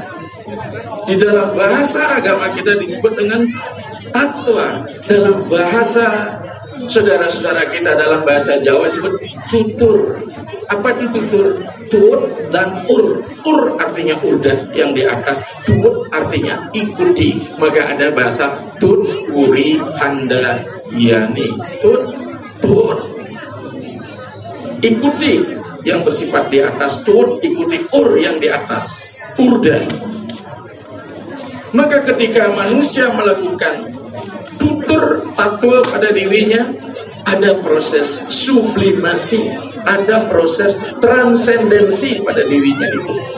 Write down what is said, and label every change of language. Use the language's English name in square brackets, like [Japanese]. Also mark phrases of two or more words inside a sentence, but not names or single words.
[Indonesian] Di dalam bahasa agama kita disebut dengan tatwa. Dalam bahasa saudara-saudara kita dalam bahasa Jawa disebut tutur. Apa itu tutur? Tut dan ur. Ur artinya udah yang di atas, tut artinya ikuti. Maka ada bahasa [Javanese] tut uri handa yani. [Indonesian] Tut ikuti yang bersifat di atas, tut ikuti ur yang di atas, urda. Maka ketika manusia melakukan tutur tatwa pada dirinya, ada proses sublimasi, ada proses transendensi pada dirinya itu.